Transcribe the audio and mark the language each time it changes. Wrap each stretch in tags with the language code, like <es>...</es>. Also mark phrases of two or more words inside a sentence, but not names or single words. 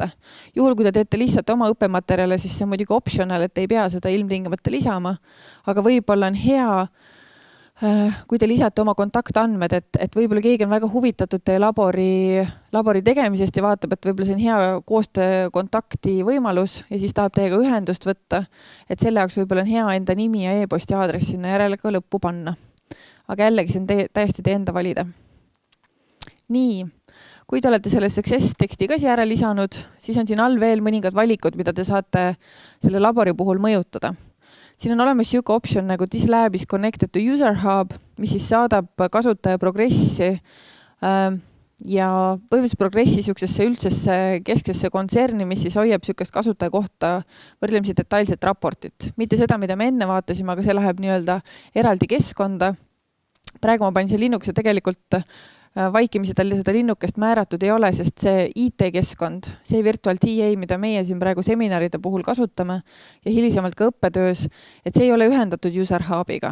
<et>Juhul, kui te teete lihtsalt oma õppematerjale, siis see on muidugi optional, et ei pea seda ilmtingimata lisama, aga võib-olla on hea, kui te lisate oma kontaktandmed, et võib-olla keegi on väga huvitatud teie labori tegemisest ja vaatab, et võib-olla see on hea koostöökontakti võimalus ja siis tahab teiega ühendust võtta, et selle jaoks võib-olla on hea enda nimi ja e-posti aadress sinna järele ka lõppu panna. Aga jällegi see on täiesti teie enda valida. Nii, kui te olete selle success teksti ka siia ära lisanud, siis on siin all veel mõningad valikud, mida te saate selle labori puhul mõjutada. Siin on olemas siuke option nagu</et> <en>This lab is connected to user hub,</en> <et>mis siis saadab kasutaja progressi ja põhimõtteliselt Progressi niisugusesse üldsesse kesksesse kontserni, mis siis hoiab niisugust kasutaja kohta võrdlemisi detailset raportit. Mitte seda, mida me enne vaatasime, aga see läheb nii-öelda eraldi keskkonda. Praegu ma panin see linnukese tegelikult vaikimisi tal seda linnukest määratud ei ole, sest see IT-keskkond, see Virtual TA, mida meie siin praegu seminaride puhul kasutame ja hilisemalt ka õppetöös, et see ei ole ühendatud User Hubiga.</et>